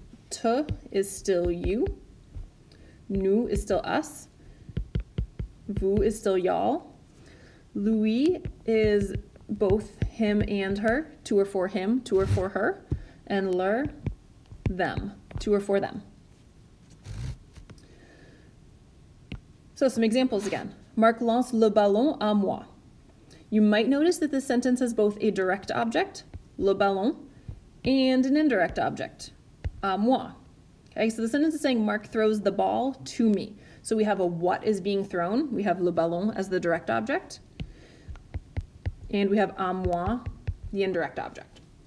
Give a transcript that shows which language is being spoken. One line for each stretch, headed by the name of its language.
English: Te is still you. Nous is still us. Vous is still y'all. Lui is both him and her. To or for him, to or for her. And leur, them, to or for them. So some examples again.
French: Marc lance le ballon à moi.
English: You might notice that this sentence has both a direct object, le ballon, and an indirect object, à moi. Okay, so the sentence is saying Marc throws the ball to me. So we have a what is being thrown. We have le ballon as the direct object. And we have à moi, the indirect object.